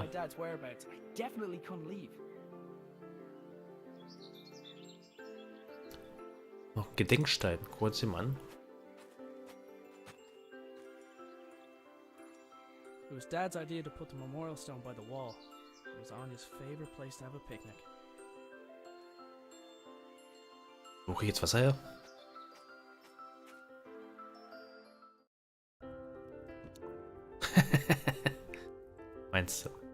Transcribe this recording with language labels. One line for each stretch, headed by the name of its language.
English: my dad's whereabouts, I definitely couldn't leave.
German: Noch ein Gedenkstein, kurz ihm an.
English: It was Dad's idea to put the memorial stone by the wall. It was Anya's favorite place to have a picnic.
German: Wo krieg ich jetzt Wasser her? Meinst du?